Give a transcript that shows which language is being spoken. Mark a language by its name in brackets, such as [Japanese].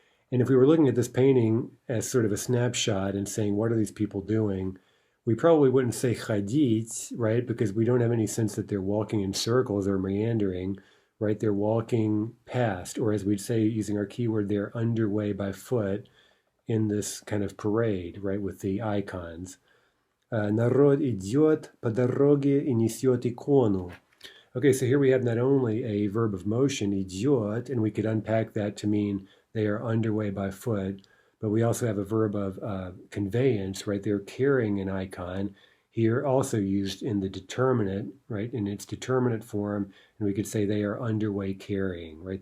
[English] And if we were looking at this painting as sort of a snapshot and saying, what are these people doing? We probably wouldn't say ходить, right? Because we don't have any sense that they're walking in circles or meandering, right? They're walking past, or as we'd say using our keyword, they're underway by foot in this kind of parade, right? With the icons. [Russian] Народ идет по дороге и несет икону. [English] Okay, so here we have not only a verb of motion, идет, and we could unpack that to mean they are underway by foot, but we also have a verb of conveyance, right? They're carrying an icon, here also used in the determinate, right? In its determinate form, and we could say they are underway carrying, right?